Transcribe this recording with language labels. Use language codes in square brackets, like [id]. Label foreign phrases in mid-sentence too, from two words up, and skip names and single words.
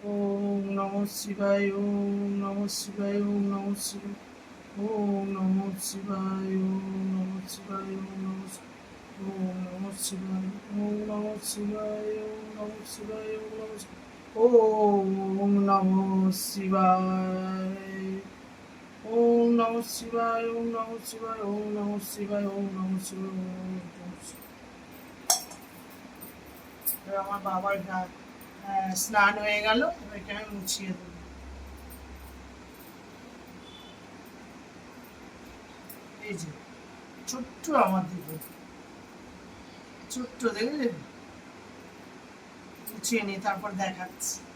[sa] ওম নমঃ শিবায়, ওম নমঃ শিবায়, ওম নমঃ শিবায়, ওম নমঃ শিবায়, ওম নমঃ শিবায়, ওম নমঃ শিবায়, ওম নমঃ শিবায়, ওম নমঃ শিবায়, ওম নমঃ শিবায়, ওম নমঃ শিবায়, ওম নমঃ শিবায়, ওম নমঃ শিবায়, ওম নমঃ শিবায়, ওম নমঃ শিবায়। [bn] আমার বাবার স্নান হয়ে গেল, এটাকে আমি মুছিয়ে দেবো। এই যে ছোট্ট আমার দিকে, ছোট্ট দেখলে, মুছিয়ে নিই তারপর দেখাচ্ছি।